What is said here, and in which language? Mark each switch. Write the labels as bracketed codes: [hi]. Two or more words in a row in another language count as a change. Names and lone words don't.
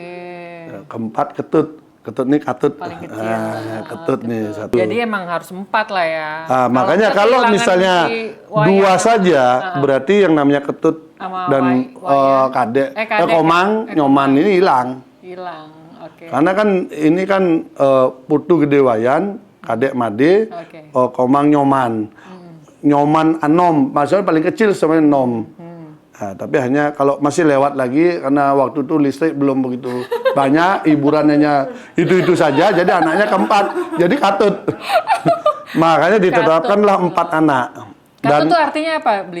[id] Keempat Ketut. Ketut nih Katut. Paling kecil. Ketut nih satu. Jadi emang harus 4 lah ya. Makanya kalau misalnya 2 saja, berarti yang namanya Ketut sama dan Kadek, Kadek, Komang, Nyoman ini hilang. Hilang. Oke. Karena kan ini kan Putu Gede Wayan, Kadek Made, Komang Nyoman. Nyoman Anom, maksudnya paling kecil sebenarnya Nom. Nah, tapi hanya kalau masih lewat lagi karena waktu itu listrik belum begitu banyak, hiburannya itu saja, jadi anaknya keempat, jadi Katut. Makanya ditetapkanlah 4 anak. Katut itu artinya apa, Bli?